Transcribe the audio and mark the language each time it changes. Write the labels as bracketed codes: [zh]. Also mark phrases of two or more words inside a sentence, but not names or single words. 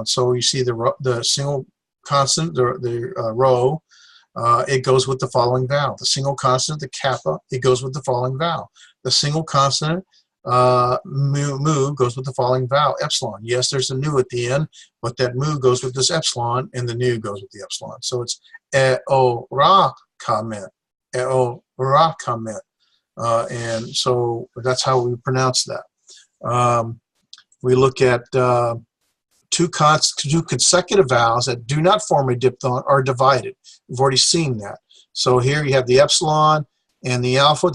[en] So you see the single consonant, the row, it goes with the following vowel. The single consonant, the kappa, it goes with the following vowel. The single consonant, mu goes with the following vowel, epsilon. Yes, there's a nu at the end, but that mu goes with this epsilon, and the nu goes with the epsilon. So it's e-o-ra-ka-men. E-o-ra-ka-men. And so that's how we pronounce that. We look at 2 two consecutive vowels that do not form a diphthong are divided. We've already seen that. So here you have the epsilon and the alpha.